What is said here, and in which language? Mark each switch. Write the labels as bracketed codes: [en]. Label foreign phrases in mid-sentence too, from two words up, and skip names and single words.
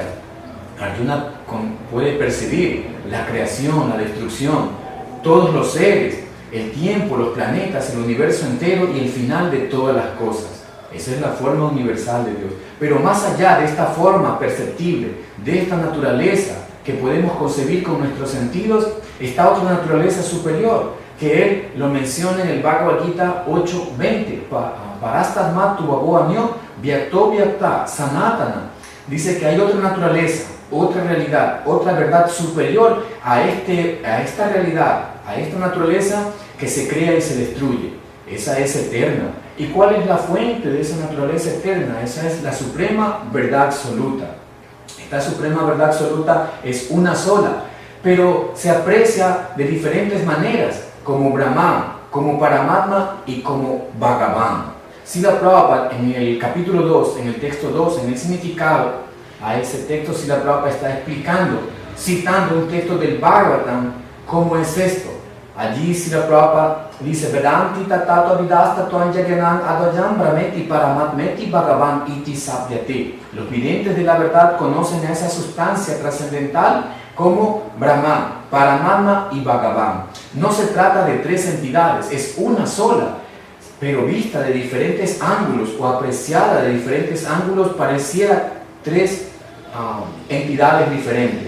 [es] Arjuna puede percibir la creación, la destrucción, todos los seres, el tiempo, los planetas, el universo entero y el final de todas las cosas. Esa es la forma universal de Dios. Pero más allá de esta forma perceptible, de esta naturaleza que podemos concebir con nuestros sentidos, está otra naturaleza superior, que Él lo menciona en el Bhagavad Gita 8.20. [sa] Parastasmat tuvabhoamyo vyakto vyakta sanatana. [es] Dice que hay otra naturaleza, otra realidad, otra verdad superior a esta realidad, a esta naturaleza que se crea y se destruye. Esa es eterna. ¿Y cuál es la fuente de esa naturaleza eterna? Esa es la suprema verdad absoluta. Esta suprema verdad absoluta es una sola, pero se aprecia de diferentes maneras, como Brahman, como Paramatma y como Bhagavan. Srila Prabhupada en el capítulo 2, en el texto 2, en el significado a ese texto, Srila Prabhupada está explicando, citando un texto del Bhagavatam, cómo es esto. Allí Srila Prabhupada dice: [sa] Vedanti tatato avidasta tuanjaganan advayam brahmeti paramatmeti bhagavan iti sapyate. [es] Los videntes de la verdad conocen a esa sustancia trascendental como Brahman, Paramatma y Bhagavan. No se trata de tres entidades, es una sola, pero vista de diferentes ángulos o apreciada de diferentes ángulos, pareciera tres entidades diferentes.